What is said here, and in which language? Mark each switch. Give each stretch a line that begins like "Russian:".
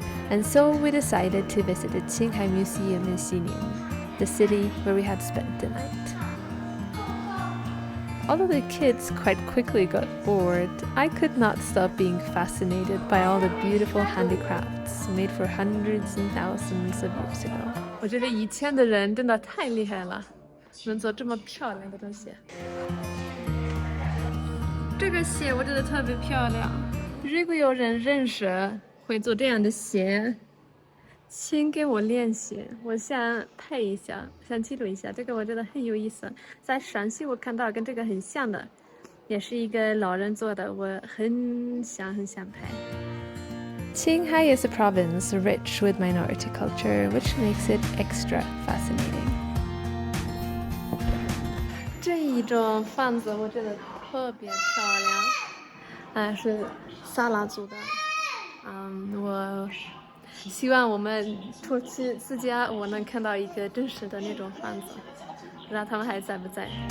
English: And so we decided to visit the Qinghai Museum in Xining, the city where we had spent the night. Although the kids quite quickly got bored, I could not stop being fascinated by all the beautiful handicrafts made for hundreds and thousands of years ago.
Chinese: 我觉得以前的人真的太厉害了，能做这么漂亮的东西。这个鞋我觉得特别漂亮，如果有人认识会做这样的鞋，请给我练习，我想拍一下，想记录一下，这个我觉得很有意思。在陕西我看到跟这个很像的，也是一个老人做的，我很想拍。
English: Qinghai is a province rich with minority culture, which makes it extra fascinating.
Chinese: 这一种房子我觉得特别漂亮，是萨拉族的。我希望我们出去自驾，我能看到一个真实的那种房子，不知道他们还在不在。